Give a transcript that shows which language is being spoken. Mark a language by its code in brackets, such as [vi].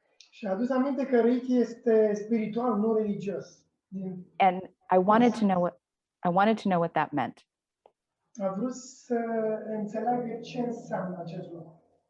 [ro] Și a adus aminte că Reiki este spiritual, nu religios. [en] And I wanted to know what that meant. [ro] A vrut să înțeleagă ce înseamnă acest lucru.